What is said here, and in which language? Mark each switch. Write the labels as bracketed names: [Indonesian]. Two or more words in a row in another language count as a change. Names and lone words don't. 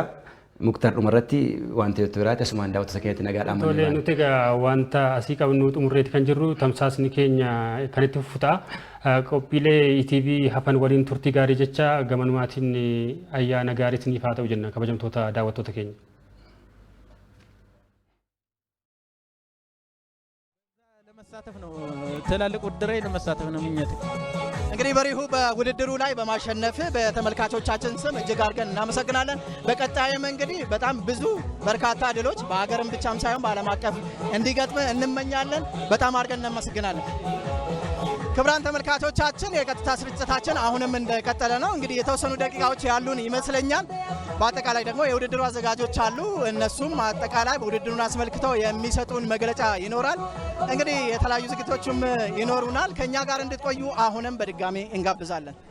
[Oromo] Muktaar dhumarratti wanti yoo biraati asumaan daawwattoota keenyatti nagaadhaan malee. Tolee nuti egaa wanta asii qabnu xumurreetti kan jirru tamsaasni keenya kan itti fufutaa qophiilee ETV hafan waliin turtii gaarii jecha gamanumaatiin ayyaana gaarii isiniif haa ta'u jenna kabajamtoota daawwattoota keenya. [Amharic] ለመሳተፍ ነው ትላልቅ ውድድር ላይ ለመሳተፍ ነው ምኞቴ። እንግዲህ በሪሁ በውድድሩ ላይ በማሸነፍ በተመልካቾቻችን ስም እጅግ አድርገን እናመሰግናለን። በቀጣይም እንግዲህ በጣም ብዙ በርካታ ድሎች በሀገርም ብቻም ሳይሆን በዓለም አቀፍ እንዲገጥም እንመኛለን። በጣም አድርገን እናመሰግናለን። ክቡራን ተመልካቾቻችን የቀጥታ ስርጭታችን አሁንም እንደቀጠለ ነው። እንግዲህ የተወሰኑ ደቂቃዎች ያሉን ይመስለኛል። በአጠቃላይ ደግሞ የውድድሩ አዘጋጆች አሉ። እነሱም አጠቃላይ ውድድሩን አስመልክተው የሚሰጡን መግለጫ ይኖራል። እንግዲህ የተለያዩ ዝግጅቶችም ይኖሩናል። ከኛ ጋር እንድትቆዩ አሁንም በድጋሚ እንጋብዛለን።